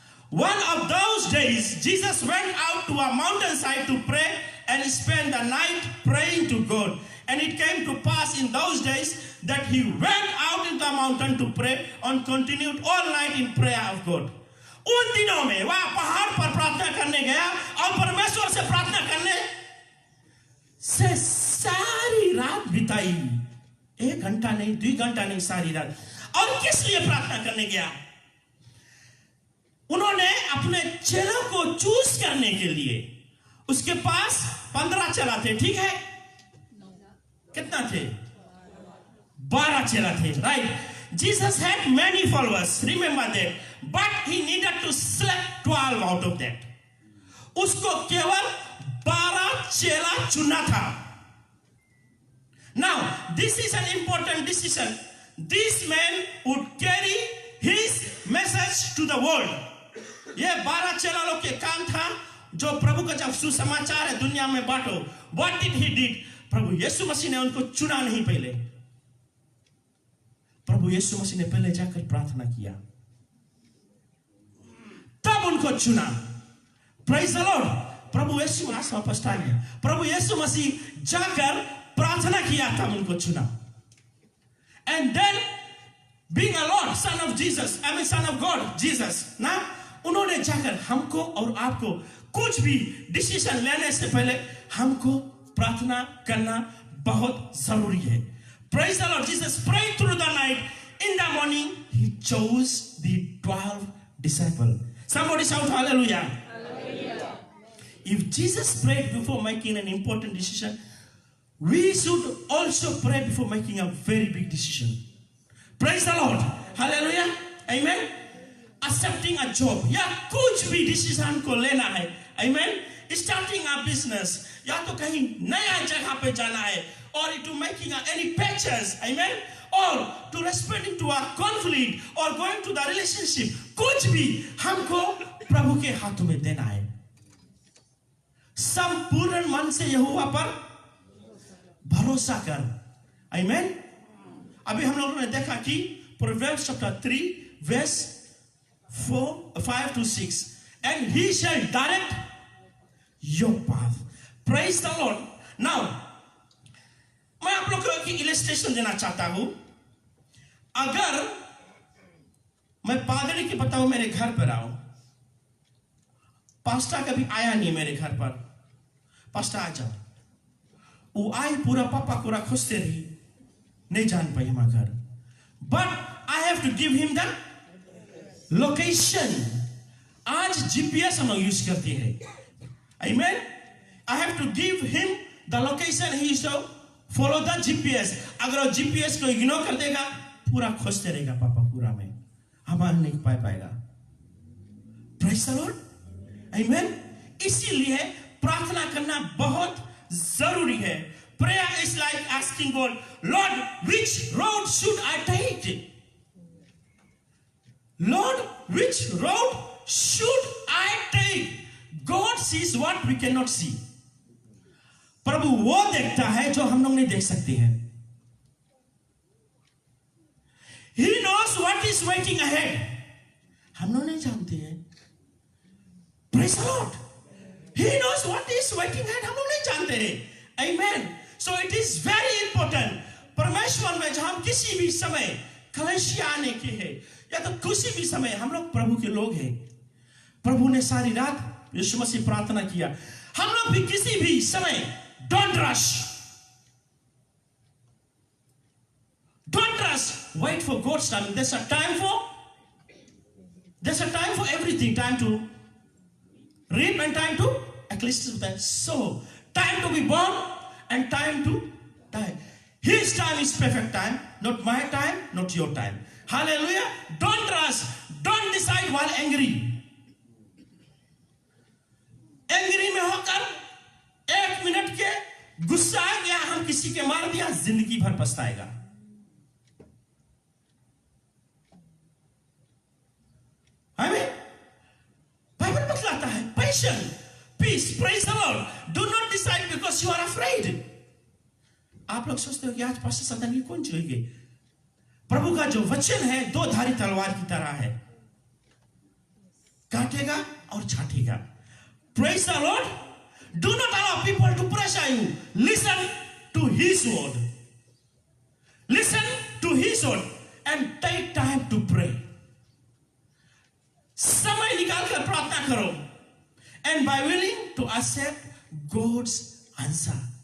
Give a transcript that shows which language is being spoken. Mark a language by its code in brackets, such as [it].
[en] One of those days, Jesus went out to a mountainside to pray and spend the night praying to God. And it came to pass in those days that he went out into the mountain to pray and continued all night in prayer of God. [hi] उन दिनों में वह पहाड़ पर प्रार्थना करने गया और परमेश्वर से प्रार्थना करने से सारी रात बिताई। 1 घंटा नहीं, 2 घंटा नहीं, सारी रात। और किस लिए प्रार्थना करने गया? उन्होंने अपने चेलों को चूज करने के लिए, उसके पास 15 चेला थे, ठीक है? कितना थे? 12 चेला थे, right? [en] Jesus had many followers, remember that, but he needed to select 12 out of that. [hi] उसको केवल 12 चेला चुना था। [en] Now, this is an important decision. these men would carry his message to the world. [hi] ये 12 चेला लोग के काम था जो प्रभु का जब सुसमाचार है दुनिया में बांटो. [en] What did he did? [hi] प्रभु यीशु मसीह ने उनको चुना नहीं पहले. प्रभु यीशु मसीह ने पहले जाकर प्रार्थना किया, तब उनको चुना. [en] Praise the Lord. [hi] प्रभु यीशु मसीह वापस आ गया. प्रभु यीशु मसीह जाकर प्रार्थना किया, तब उनको चुना. [en] And then being a Lord, son of Jesus, I mean son of God, Jesus, [hi] ना उन्होंने जाकर हमको और आपको कुछ भी डिसीजन लेने से पहले हमको प्रार्थना करना बहुत जरूरी है. [en] Praise the Lord. Jesus prayed through the night. In the morning, he chose the 12 disciples. Somebody shout hallelujah. Hallelujah. If Jesus prayed before making an important decision, we should also pray before making a very big decision. Praise the Lord. Hallelujah. Amen. Accepting a job, [hi] या कुछ भी decision को लेना है. Amen. [en] Starting a business, [hi] या तो कहीं नया जगह पे जाना है, [en] or to making any purchase. Amen. Or to responding to a conflict or going to the relationship, [hi] कुछ भी हमको प्रभु के हाथों में देना है. संपूर्ण मन से यहोवा पर भरोसा कर. [en] Amen. [hi] अभी हम लोगों ने देखा कि [en] Proverbs chapter 3 verse 5 to 6, and he shall direct your path. Praise the Lord. [hi] Now मैं आप लोगों को एक इलस्ट्रेशन देना चाहता हूं. अगर मैं पादरी की बताऊं मेरे घर पर आऊं, पास्टर कभी आया नहीं मेरे घर पर, पास्टर आ जाओ, वो आई पूरा पापा पूरा खोजते रही, नहीं जान पाई हमारा घर. [en] But I have to give him the location. [hi] आज GPS हम लोग यूज करते हैं. [en] Amen. I have to give him the location. He shall follow the GPS. [hi] अगर वो GPS को इग्नोर कर देगा, पूरा खोजते रहेगा पापा पूरा में, हमारा नहीं पा पाएगा. [en] Praise the Lord. Amen. [hi] इसीलिए प्रार्थना करना बहुत जरूरी है. [en] Prayer is like asking God, Lord, which road should I take? Lord, which road should I take? God sees what we cannot see. [hi] प्रभु वो देखता है जो हम लोग नहीं देख सकते हैं. [en] He knows what is waiting ahead. [hi] हम लोग नहीं जानते हैं. [en] Praise the Lord. He knows what is waiting ahead. [hi] हम लोग नहीं जानते हैं. [en] Amen. So it is very important. [hi] परमेश्वर में जब हम किसी भी समय कलेशिया आने के हैं या तो किसी भी समय हम लोग प्रभु के लोग हैं. प्रभु ने सारी रात यीशु मसीह प्रार्थना किया. हम लोग भी किसी भी समय [en] don't rush. Don't rush. Wait for God's time. There's a time for everything. Time to reap and time to ecclesiastes. So time to be born and time to die. His time is perfect time, not my time, not your time. Hallelujah. Don't rush. Don't decide while angry. [hi] Angry में होकर 1 minute के गुस्सा आ गया, हम किसी के मार दिया, जिंदगी भर पछताएगा. हमें बाइबल बतलाता है [en] patience, peace, praise the Lord. Do not decide because you are afraid. [hi] आप लोग सोचते हो कि आज पास्टर सदन की कौन छुएंगे? प्रभु का जो वचन है 2 धारी तलवार की तरह है, काटेगा और छाटेगा. [en] Praise the Lord. Do not allow people to pressure you. Listen to his word. Listen to his word and take time to pray. [hi] समय निकाल कर प्रार्थना करो. [en] And by willing to accept God's answer.